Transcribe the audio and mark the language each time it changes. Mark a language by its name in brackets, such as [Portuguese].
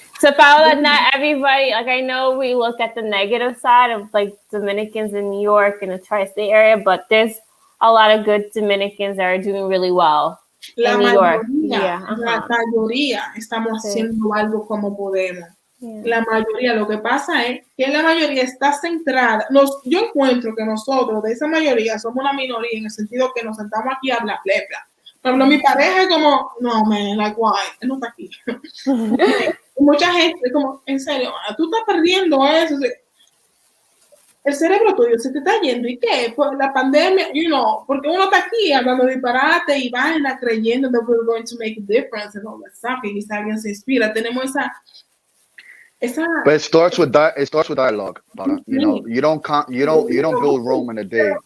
[English] So, Paula, not everybody, like I know we look at the negative side of like Dominicans in New York and the tri-state area, but there's a lot of good Dominicans that are doing really well in New York. [Spanish] La mayoría estamos haciendo algo como podemos. La mayoría, lo que pasa es que la mayoría está centrada. Yo encuentro que nosotros, de esa mayoría, somos una minoría en el sentido que nos sentamos aquí a hablar, bla. Por ejemplo, mi pareja es como, no, [English] man, like, why? [Spanish] Él no está aquí. Mucha gente, como, en serio, tú estás perdiendo eso. El cerebro tuyo se te está yendo. ¿Y qué? Pues la pandemia, porque uno está aquí hablando disparate y vaina creyendo [English] that we're going to make a difference and all that stuff. [Spanish] Y quizá alguien se inspira. Tenemos esa. [English] But it starts with dialogue. You don't build Rome in a day.